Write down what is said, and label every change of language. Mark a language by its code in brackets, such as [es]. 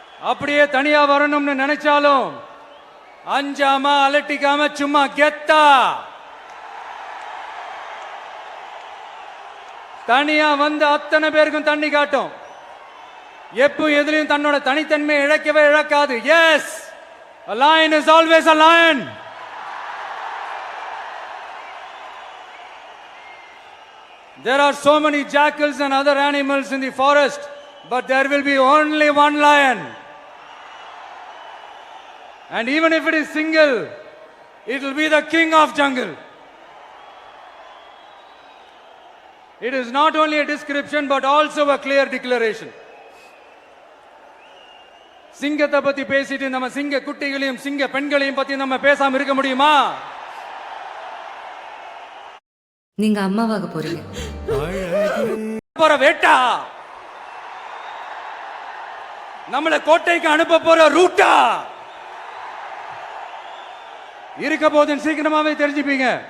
[ta] அப்படியே தனியா வரணும்னு நினைச்சாலும் அஞ்சாம அலட்டிக்காம சும்மா கெத்தா தனியா வந்து அத்தனை பேருக்கும் தண்ணி காட்டும். எப்போ எதுலயும் தன்னோட தனித்தன்மையை இழக்கவே இழக்காது. [en] Yes, a lion is always a lion. There are so many jackals and other animals in the forest, but there will be only one lion. And even if it is single, it will be the king of jungle. It is not only a description but also a clear declaration. [ta] சிங்கத்தை பத்தி பேசிட்டு நம்ம சிங்க குட்டிகளையும் சிங்க பெண்களையும் பத்தி நம்ம பேசாம இருக்க முடியுமா? நீங்க அம்மாவாக போறீங்க. போற வேட்டா நம்மளை கோட்டைக்கு அனுப்ப போற ரூட்டா இருக்க போதுன்னு சீக்கிரமாவே தெரிஞ்சுப்பீங்க.